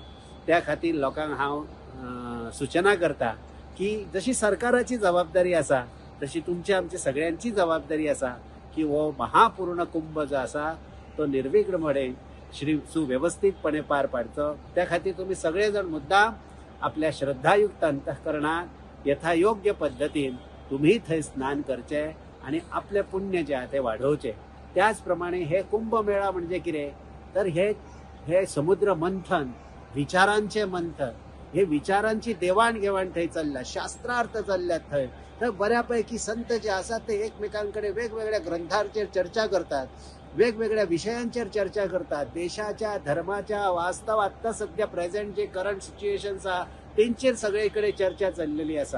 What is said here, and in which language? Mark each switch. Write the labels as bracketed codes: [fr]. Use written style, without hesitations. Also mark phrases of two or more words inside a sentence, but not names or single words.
[kok] त्या खातीर लोकांक हांव सूचना करता की जशी सरकाराची जबाबदारी आसा तशी तुमची आमची सगळ्यांची जबाबदारी आसा की हो महापूर्ण कुंभ जो आसा तो निर्विघ्नपणे सुव्यवस्थितपणे पार पाडचो. त्या खातीर तुम्ही सगळेजण मुद्दाम आपल्या श्रद्धायुक्त अंतःकरणात यथायोग्य पद्धतीन तुम्ही थंय स्नान करचे आणि आपले पुण्य जे आहे ते वाढवचे. त्याचप्रमाणे हे कुंभमेळा म्हणजे कितें तर हे समुद्र मंथन, विचारांचे मंथन, हे विचारांची देवाणघेवाण थंय चल्ल्या, शास्त्रार्थ चल्ल्यात थंय. तर बऱ्यापैकी संत जे आसात ते एकमेकांकडे वेगवेगळ्या ग्रंथांचेर चर्चा करतात, वेगवेगळ्या विषयांचेर चर्चा करतात. देशाच्या, धर्माच्या, वास्तव आत्ता सध्या प्रेझेंट जे [en] current situations [kok] आहा तेंचेर सगळीकडे चर्चा चल्लेली आसा.